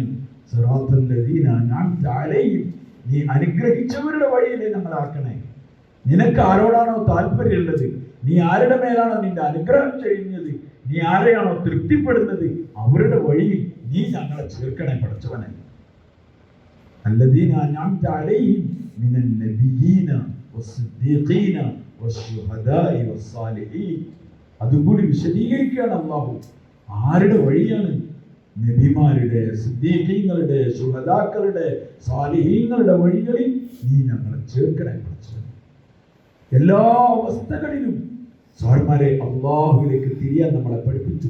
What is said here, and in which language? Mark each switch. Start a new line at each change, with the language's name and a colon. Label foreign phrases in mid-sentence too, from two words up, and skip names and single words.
Arabic: صراط الذين أنعمت عليهم,
Malayalam: നീ അനുഗ്രഹിച്ചവരുടെ വഴിയിലെ നമ്മളാക്കണേ. നിനക്ക് ആരോടാണോ താല്പര്യമുള്ളത്, നീ ആരുടെ മേലാണോ നിന്റെ അനുഗ്രഹം ചെയ്യുന്നത്, നീ ആരെയാണോ തൃപ്തിപ്പെടുന്നത്, അവരുടെ വഴിയിൽ നീ ഞങ്ങളെ ചേർക്കണേ പഠിച്ചവനെ.
Arabic: الذين أنعمت عليهم من النبيين والصديقين والشهداء والصالحين.
Malayalam: അതുകൂടി വിശദീകരിക്കുകയാണ് അല്ലാഹു. ആരുടെ വഴിയാണ്? നബിമാരുടെ, സിദ്ദീഖീങ്ങളുടെ, ശുഹദാക്കളുടെ, സാലിഹീങ്ങളുടെ വഴികളിൽ നീ ഞങ്ങളെ ചേർക്കണേ പഠിച്ചവനെ. എല്ലാ അവസ്ഥകളിലും സഹോദരന്മാരെ അല്ലാഹുവിലേക്ക് തിരിയാൻ നമ്മളെ പഠിപ്പിച്ചു.